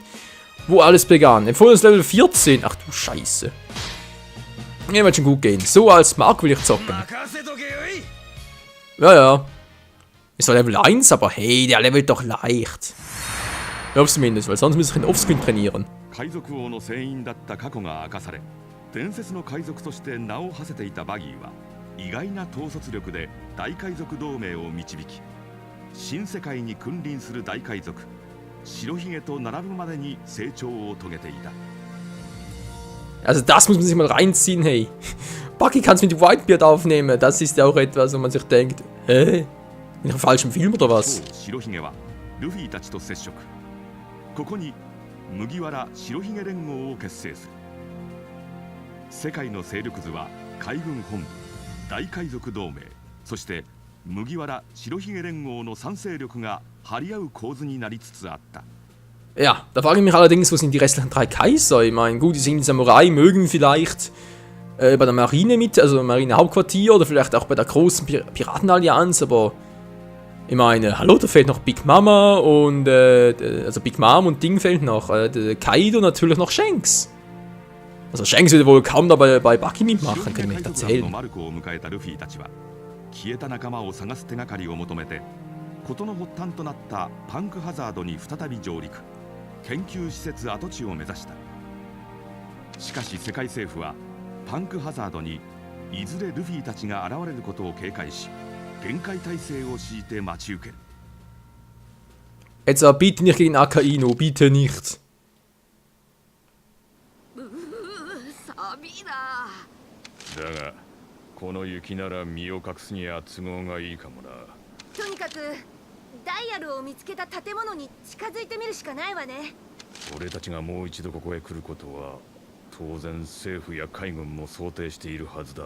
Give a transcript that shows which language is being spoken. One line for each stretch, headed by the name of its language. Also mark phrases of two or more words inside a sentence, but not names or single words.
German: Wo alles begann. Empfohlenes Level 14. Ach du Scheiße. Ja, wird schon gut gehen. So als Mark will ich zocken. Ja. Ist doch Level 1, aber hey, der levelt doch leicht. Ich glaube zumindest, weil sonst muss ich ihn Offscreen trainieren.
Japanese: 伝説の海賊として名を馳せていたバギーは意外な統率力で大海賊同盟を導き、新世界に君臨する大海賊白ひげと並ぶまでに成長を遂げていた。
German: Also das muss man sich mal reinziehen, hey. Bucky kann es mit Whitebeard aufnehmen. Das ist ja auch etwas, wo man sich denkt, hä? Bin ich im falschen Film oder was?
Japanese: 白ひげはルフィたちと接触。ここに麦わら白ひげ連合を結成する。世界の勢力図は海軍本部、大海賊同盟、そして麦わら白ひげ連合の3勢力が張り合う構図になりつつあった。
German: Ja, da frage ich mich allerdings, wo sind die restlichen 3 Kaiser? Ich meine, gut, die sind Samurai, mögen vielleicht bei der Marine mit, also Marine-Hauptquartier oder vielleicht auch bei der großen Piratenallianz, aber ich meine, hallo, da fehlt noch Big Mama und, also Big Mom und Ding fehlt noch, Kaido und natürlich noch Shanks. Also Shanks würde wohl kaum dabei bei Bucky mitmachen, kann ich mir nicht erzählen.
Japanese: 消えた仲間を探す手がかりを求めて、事の発端となったパンクハザードに再び上陸、研究施設跡地を目指した。しかし世界政府はパンクハザードにいずれルフィたちが現れることを警戒し、厳戒態勢を敷いて待ち受ける。
German: Jetzt bitte nicht gegen Akainu, bitte nicht.
Japanese: サビだ。だがこの雪なら身を隠すには都合がいいかもな。とにかくダイヤルを見つけた建物に近づいてみるしかないわね。俺たちがもう一度ここへ来ることは当然政府や海軍も想定しているはずだ。